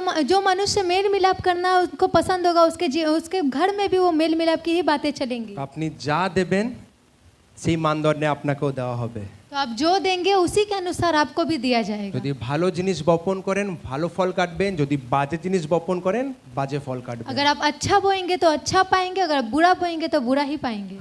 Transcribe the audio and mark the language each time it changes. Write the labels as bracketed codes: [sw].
[hi] जो मनुष्य मेल मिलाप करना उसको पसंद होगा, उसके घर में भी वो मेल मिलाप की ही बातें चलेंगी। [bn] আপনি যা দেবেন সেই মানদণ্ডে আপনাকেও দেওয়া হবে। [hi] तो आप जो देंगे उसी के अनुसार आपको भी दिया जाएगा। [bn] যদি ভালো জিনিস বপন করেন ভালো ফল কাটবেন, যদি বাজে জিনিস বপন করেন বাজে ফল কাটবেন। [hi] अगर आप अच्छा बोएंगे तो अच्छा पाएंगे, अगर आप बुरा बोएंगे तो बुरा ही पाएंगे।